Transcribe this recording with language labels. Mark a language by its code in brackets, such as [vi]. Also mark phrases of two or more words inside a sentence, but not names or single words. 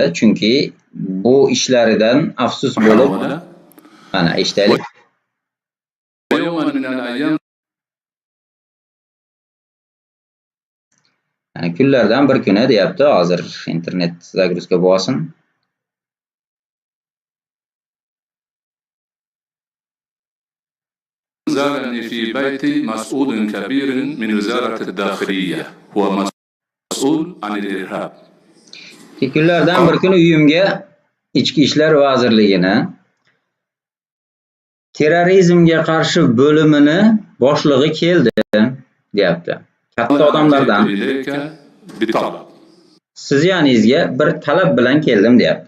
[uz] Chunki bu ishlaridan afsus bo'lib, mana eshitaylik. Kunlardan bir kuni deyapti, hozir internet zagruzka bo'lsin. [ar] زارني في بيتي مسؤول كبير من وزارة الداخلية هو مسؤول عن الإرهاب. [uz] Kunlardan bir kuni uyimga Ichki ishlar vazirligini terrorizmga qarshi bo'limini boshlig'i keldi, deyapti. Katta odamlardan siz yaningizga bir talab bilan keldim, deyapti.